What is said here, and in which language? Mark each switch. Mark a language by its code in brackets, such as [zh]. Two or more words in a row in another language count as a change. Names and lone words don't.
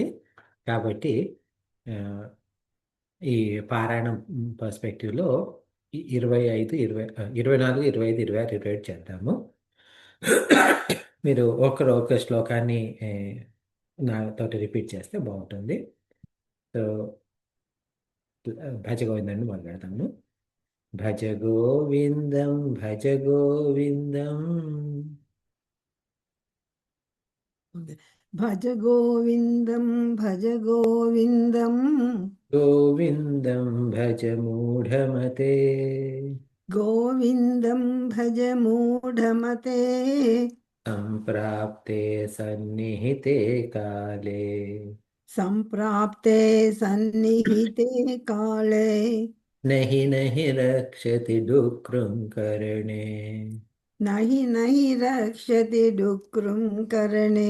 [te] కాబట్టి ఆ, ఈ పారాయణం పర్స్పెక్టివ్లో 25, 24, 25, 26, 27 చేద్దాము. మీరు ఒక శ్లోకాన్ని నాతోటి రిపీట్ చేస్తే బాగుంటుంది. సో భజ గోవిందాన్ని మొదలు పెడతాము. [sa] భజ గోవిందం భజ గోవిందం భజ గోవిందం భజ గోవిందం గోవిందం భజ మూఢమతే గోవిందం భజ మూఢమతే సంప్రాప్తే సన్నిహితే కాలే సంప్రాప్తే సన్నిహితే కాళే నహి నహి రక్షతి డుక్రుం కరణే. నహి నహి రక్షతి డుక్రుం కరణే.